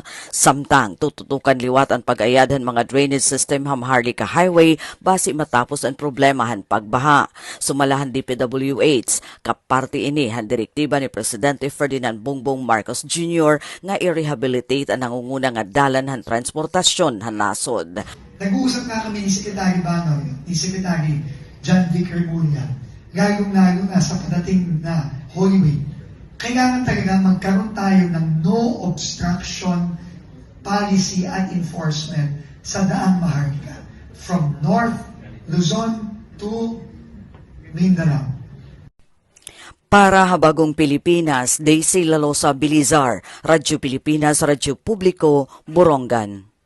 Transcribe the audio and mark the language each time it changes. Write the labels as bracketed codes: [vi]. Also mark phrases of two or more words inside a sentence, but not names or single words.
[war] Samtang tututukan liwat ang pag-ayad ng mga [en] drainage system [war] ha Maharlika Highway base matapos ang problemahan pagbaha. Sumalahan DPWH, kaparte ini han direktiba ni Presidente Ferdinand Bongbong Marcos Jr. nga i-rehabilitate ang nangunguna nga dalan han transportasyon han nasod. [tl] Nag-uusap nga kami ni Secretary Banoy, ni Secretary John Vic Remulla, lalong-lalo na sa padating na Holy Week. Kailangan talaga magkaroon tayo ng [en] no obstruction policy [tl] at enforcement sa daang Maharlika [en] from North Luzon to Mindanao. [war] Para habagong Pilipinas, Daisy Lalosa Bilizar, Radyo Pilipinas, Radyo Publiko, Borongan.